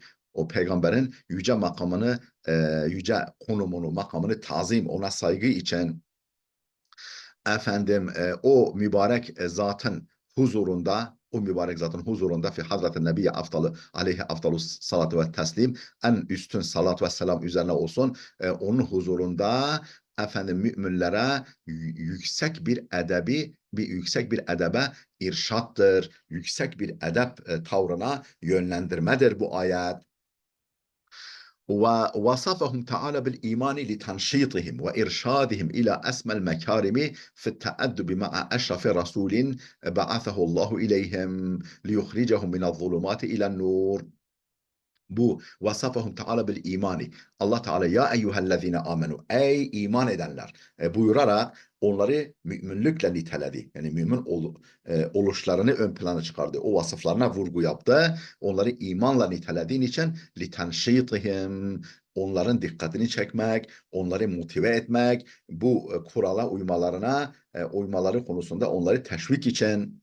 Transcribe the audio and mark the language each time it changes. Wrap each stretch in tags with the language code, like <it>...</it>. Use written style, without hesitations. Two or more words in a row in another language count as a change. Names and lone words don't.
<tr>O peygamberin yüce makamını, yüce konumunu, makamını tazim, ona saygı için o mübarek zatın huzurunda, o mübarek zatın huzurunda fi Hazreti Nebiye</tr> <ar>أفضل عليه أفضل الصلاة والتسليم,</ar> <tr>en üstün salat ve selam üzerine olsun, onun huzurunda müminlere yüksek bir edebe irşattır. Yüksek bir edep tavrına yönlendirmedir bu ayet.</tr> <ar>ووصفهم تعالى بالإيمان لتنشيطهم وإرشادهم إلى أسمى المكارم في التأدب مع أشرف رسول بعثه الله إليهم ليخرجهم من الظلمات إلى النور. Bu وصفهم تعالى بالإيمان.</ar> <tr>Allah Teala</tr> <ar>يا أيها الذين آمنوا,</ar> <tr>ey iman edenler buyurarak onları müminlikle niteledi. Yani oluşlarını ön plana çıkardı. O vasıflarına vurgu yaptı. Onları imanla nitelediğin için litenşitihim, onların dikkatini çekmek, onları motive etmek, bu kurala uymaları konusunda onları teşvik için.</tr>